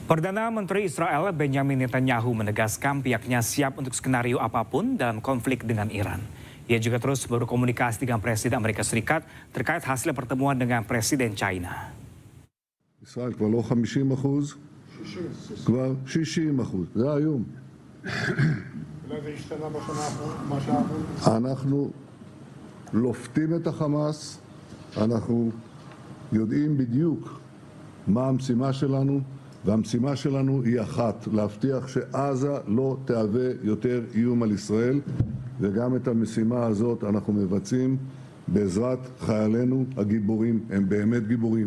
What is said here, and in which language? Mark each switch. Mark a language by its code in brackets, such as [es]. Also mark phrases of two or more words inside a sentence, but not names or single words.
[id] Perdana Menteri Israel Benjamin Netanyahu menegaskan pihaknya siap untuk skenario apapun dalam konflik dengan Iran. Ia juga terus berkomunikasi dengan Presiden Amerika Serikat terkait hasil pertemuan dengan Presiden China. [he] ישראל כבר לא 50%, כבר 60%, זה היום. אנחנו לופתים את החמאס, אנחנו יודעים בדיוק מה המשימה שלנו, והמשימה שלנו היא אחת, להבטיח שעזה לא תהווה יותר איום על ישראל, וגם את המשימה הזאת אנחנו מבצעים בעזרת חיילינו הגיבורים, הם באמת גיבורים.